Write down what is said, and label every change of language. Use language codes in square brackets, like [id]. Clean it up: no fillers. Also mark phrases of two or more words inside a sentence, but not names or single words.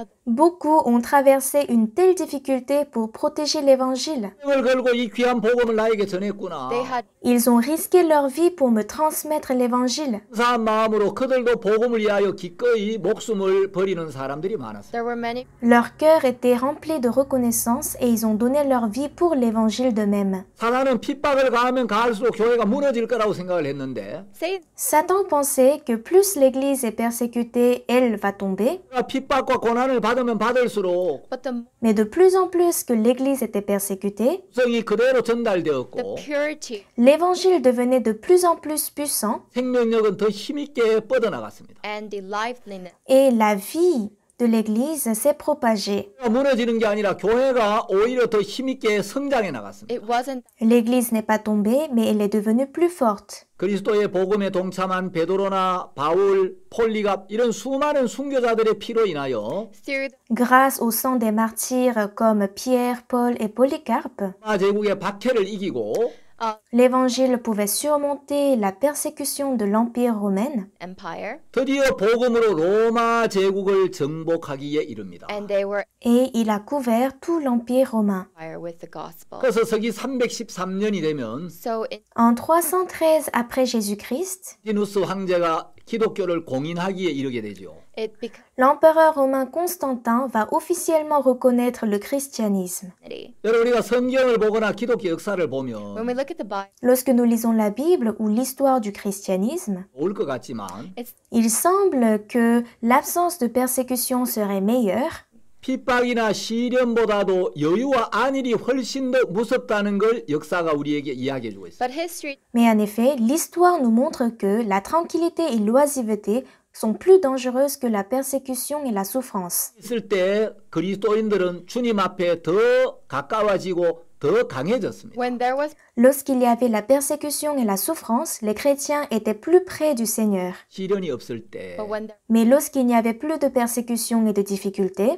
[fr] beaucoup ont traversé une telle difficulté pour protéger l'évangile. [ko] 생을 걸고 이 귀한 복음을 나에게 전했구나. [en] they had [fr] Ils ont risqué leur vie pour me transmettre l'évangile. [ko] 감사한 마음으로 그들도 복음을 위하여 기꺼이 목숨을 버리는 사람들이 많았어요. [en] there were many [fr] Leur cœur était rempli de reconnaissance et ils ont donné leur vie pour l'évangile d'eux-mêmes. [ko] 사단은 핍박을 가하면 가할수록 교회가 무너질 거라고 생각을 했는데 [en] Satan [fr] Satan pensait que plus l'Église est persécutée, elle va tomber, [ko] 핍박과 고난을 받으면 받을수록 [en] But [fr] mais de plus en plus que l'Église était persécutée, [ko] 성이 그대로 [en] the [ko] 전달되었고 [en] purity [fr] l'Évangile devenait de plus en plus puissant [ko] 생명력은 더 힘있게 뻗어나갔습니다. [en] and the liveliness [fr] et la vie de l'Église s'est propagée. [ko] 무너지는 게 아니라 교회가 오히려 더 힘있게 성장해 나갔습니다. [en] it wasn't [fr] L'Église n'est pas tombée, mais elle est devenue plus forte. [ko] 그리스도의 복음에 동참한 베드로나 바울, 폴리갑 이런 수많은 순교자들의 피로 인하여 [en] through [fr] Grâce au sang des martyrs comme Pierre, Paul et Polycarpe, [ko] 로마 제국의 박해를 이기고 [fr] l'Évangile pouvait surmonter la persécution de l'Empire romain [en] empire [ko] 드디어 복음으로 로마 제국을 정복하기에 이릅니다. [en] and they were [fr] et il a couvert tout l'Empire romain. [en] empire with the gospel. [ko] 그래서 서기 313년이 되면 [en] So in [fr] En 313 après Jésus-Christ, [ko] 티누스 황제가 기독교를 공인하기에 이르게 되죠. [en] it became [fr] l'empereur romain Constantin va officiellement reconnaître le christianisme. [ko] 여러분 우리가 성경을 보거나 기독교 역사를 [en] when [ko] 보면 [en] we look at the Bible, [fr] Lorsque nous lisons la Bible ou l'histoire du christianisme, [ko] 좋을 것 같지만 [en] it's [fr] il semble que l'absence de persécution serait meilleure, [ko] 핍박이나 시련보다도 여유와 안일이 훨씬 더 무섭다는 걸 역사가 우리에게 이야기해 주고 있어요. [en] but history [fr] mais en effet, l'histoire nous montre que la tranquillité et l'oisiveté sont plus dangereuses que la persécution et la souffrance. [ko] 있을 때 그리스도인들은 주님 앞에 더 가까워지고 더 강해졌습니다. [en] when there was [fr] Lorsqu'il y avait la persécution et la souffrance, les chrétiens étaient plus près du Seigneur. [ko] 시련이 없을 때, [en] but when [fr] Mais lorsqu'il n'y avait plus de persécution et de difficultés,